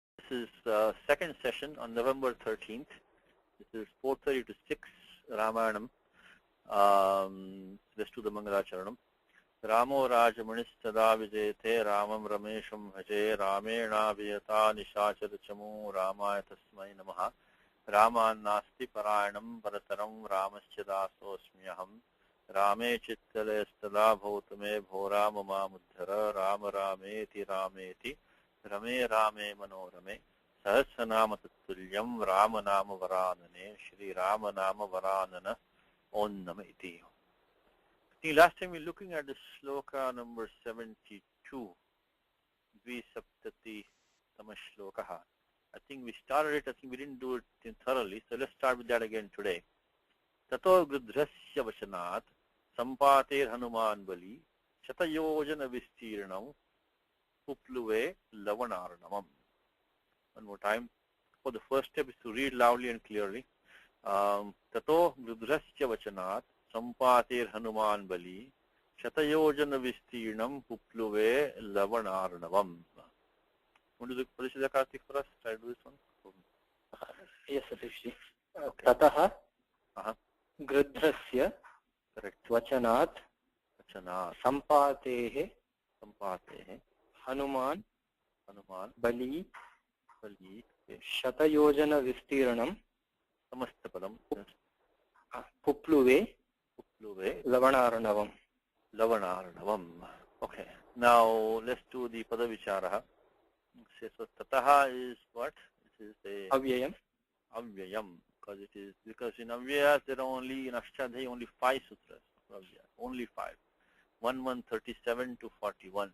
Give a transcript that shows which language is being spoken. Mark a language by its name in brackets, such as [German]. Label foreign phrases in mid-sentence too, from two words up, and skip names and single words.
[English] is second session on November 13th. This is 4:30 to 6 Ramayanam. Let's do the Mangalacharanam. [Sanskrit] Ramo Rajamanistada Vijayate Ramam Ramesham Haje Ramena Vijata Nishachara Chamu Ramaya Tasmai Namaha Rama Nasti Parayanam Varataram Ramaschadasosmyaham Rame Chittale Stada Bhautame Bhora Mama Muddhara Rama Rameti Rameti Rame Rame Manorame Sahasranama Tattulyam Ramanama Varanane Shri Ramanama Varanana Om Nama Iti. [English] Last time we were looking at the sloka number 72, [Sanskrit] Dvisaptati Tamashlokaha. [English] I think we started it, I think we didn't do it thoroughly, so let's start with that again today. [Sanskrit] Tato Grudrasya Vachanat Sampater Hanuman Bali Shatayojana Vistirnam Upluve Lavanarnamam. [English] One more time. For the first step is to read loudly and clearly. [Sanskrit] Tato Grudrasya Vachanat Sampatir Hanuman Bali Shatayojana Vistirnam Pupluve Lavanarnavam. [English] Want to do Parishada Kartik for us? Try to do this one. Yes, Satish. [Sanskrit] Tataha Grudrasya Vachanat Sampatehe Hanuman Bali Shatayojana Vistirnam Samastapadam Pupluve Lavanarnavam. [English] Okay. Now let's do the Padavicharaha. So Tataha is what? It is a Avyayam. Because in Avyayas there are only in Ashtadhyayi only 5 sutras. Only 5. 137 to 41.